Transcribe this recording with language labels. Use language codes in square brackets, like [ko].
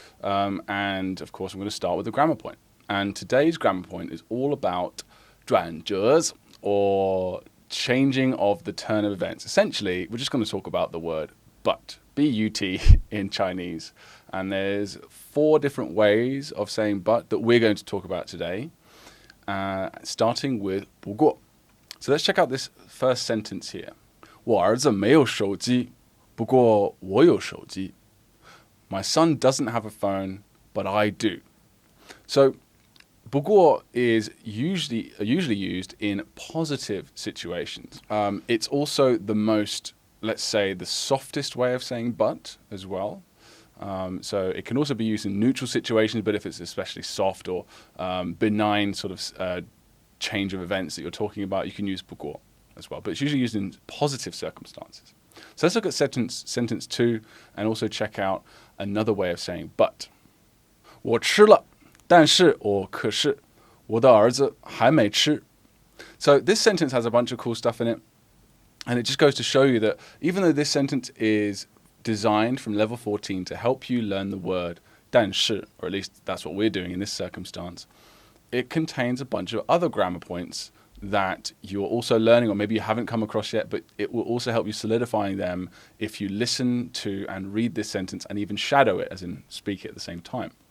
[en] And, of course, I'm going to start with the grammar point. And today's grammar point is all about 转折, or changing of the turn of events. Essentially, we're just going to talk about the word but, B-U-T in Chinese. And there's 4 different ways of saying but that we're going to talk about today. Starting with 不过. So let's check out this first sentence here. [zh] 我儿子没有手机，不过我有手机. [en] My son doesn't have a phone, but I do. So 不过 is usually used in positive situations. It's also the most, let's say, the softest way of saying but as well. So it can also be used in neutral situations, but if it's especially soft or benign sort of change of events that you're talking about, you can use 不过 as well. But it's usually used in positive circumstances. So let's look at sentence 2 and also check out another way of saying but. [zh] 我吃了，但是可是我的儿子还没吃. [en] So this sentence has a bunch of cool stuff in it. And it just goes to show you that even though this sentence is designed from level 14 to help you learn the word 但是, or at least that's what we're doing in this circumstance, it contains a bunch of other grammar points that you're also learning, or maybe you haven't come across yet, but it will also help you solidifying them if you listen to and read this sentence and even shadow it, as in speak it at the same time.